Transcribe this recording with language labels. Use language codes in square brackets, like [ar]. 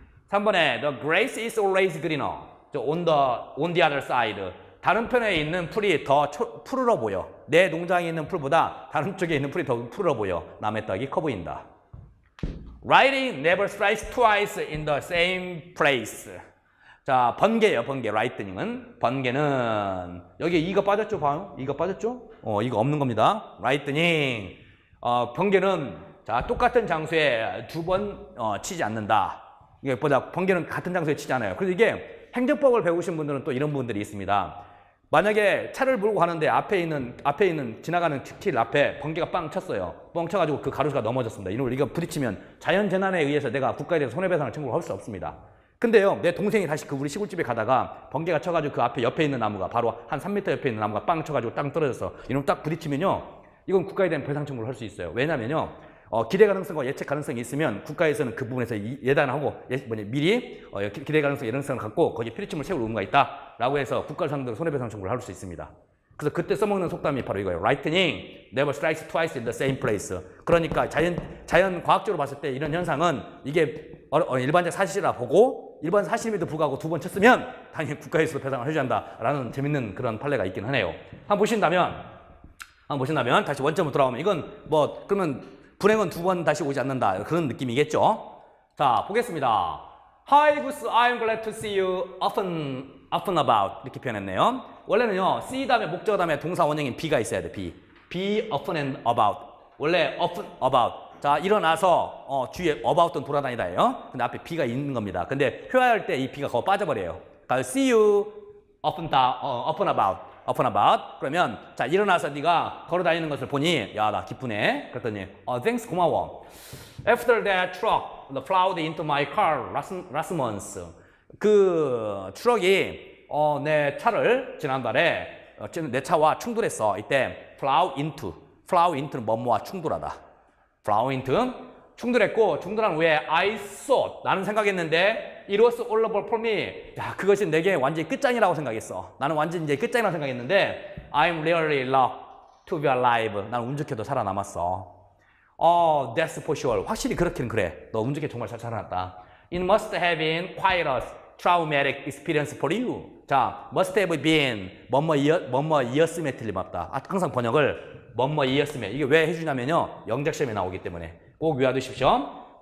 [ko] 3번에 [en] the grass is always greener. on the other side. [ko] 다른 편에 있는 풀이 더 푸르러 보여. 내 농장에 있는 풀보다 다른 쪽에 있는 풀이 더 푸르러 보여. 남의 떡이 커 보인다. [en] Writing never strikes twice in the same place. [ko] 자, 번개예요. 번개. 라이트닝은. 번개는 여기 이가 빠졌죠? 봐요. 이가 빠졌죠? 이거 없는 겁니다. 라이트닝. 번개는 자, 똑같은 장소에 두 번 치지 않는다. 이게 보자. 번개는 같은 장소에 치지 않아요. 그래서 이게 행정법을 배우신 분들은 또 이런 분들이 있습니다. 만약에 차를 몰고 가는데 앞에 있는 지나가는 길 앞에 번개가 빵 쳤어요. 뻥 쳐가지고 그 가로수가 넘어졌습니다. 이거 부딪히면 자연재난에 의해서 내가 국가에 대해서 손해배상을 청구할 수 없습니다. 근데요, 내 동생이 다시 우리 시골집에 가다가 번개가 쳐가지고 그 앞에 옆에 있는 나무가 바로 한 3m 옆에 있는 나무가 빵 쳐가지고 땅 떨어졌어. 이놈 딱 부딪히면요, 이건 국가에 대한 배상 청구를 할 수 있어요. 왜냐면요, 기대 가능성과 예측 가능성이 있으면 국가에서는 그 부분에서 예단하고 미리 기대 가능성, 예능성을 갖고 거기에 피리침을 세울 의무가 있다라고 해서 국가를 상대로 손해배상 청구를 할 수 있습니다. 그래서 그때 써먹는 속담이 바로 이거예요. [en] Lightning never strikes twice in the same place. [ko] 그러니까 자연 과학적으로 봤을 때 이런 현상은 이게 일반적 사실이라 보고 일반 사실임에도 불구하고 두 번 쳤으면 당연히 국가에서도 배상을 해줘야 한다라는 재밌는 그런 판례가 있긴 하네요. 한번 보신다면 다시 원점으로 돌아오면 이건 그러면 불행은 두 번 다시 오지 않는다. 그런 느낌이겠죠. 자, 보겠습니다. [en] Hi, Gus. I'm glad to see you often about. [ko] 이렇게 표현했네요. 원래는요, see 다음에 목적 다음에 동사 원형인 be가 있어야 돼. [en] be often and about. 원래 often about. [ko] 자, 일어나서 주위에 about은 돌아다니다예요. 근데 앞에 be가 있는 겁니다. 근데 회화할 때 이 be가 거기 빠져버려요. [en] 그러니까 see you often about. [ko] 그러면 자, 일어나서 네가 걸어다니는 것을 보니 야, 나 기쁘네. 그랬더니 [en] thanks, [ko] 고마워. [en] After that truck plowed into my car last month. [ko] 그 트럭이 내 차를 지난달에 내 차와 충돌했어. 이때 plow into는 뭐뭐와 충돌하다. [en] plow into [ko] 충돌했고, 충돌한 후에 [en] I thought, [ko] 나는 생각했는데 [en] it was all over for me. [ko] 야, 그것이 내게 완전히 끝장이라고 생각했어. 나는 완전히 이제 끝장이라고 생각했는데 [en] I'm really lucky to be alive. [ko] 나는 운 좋게도 살아남았어. [en] That's for sure. [ko] 확실히 그렇긴 그래. 너 운 좋게 정말 잘 살아났다. [en] It must have been quite a traumatic experience for you. [ko] 자, must have been 뭐뭐이었음에 틀림없다. 항상 번역을 뭐뭐이었음에, 이게 왜 해주냐면요, 영작시험에 나오기 때문에 꼭 외워두십시오.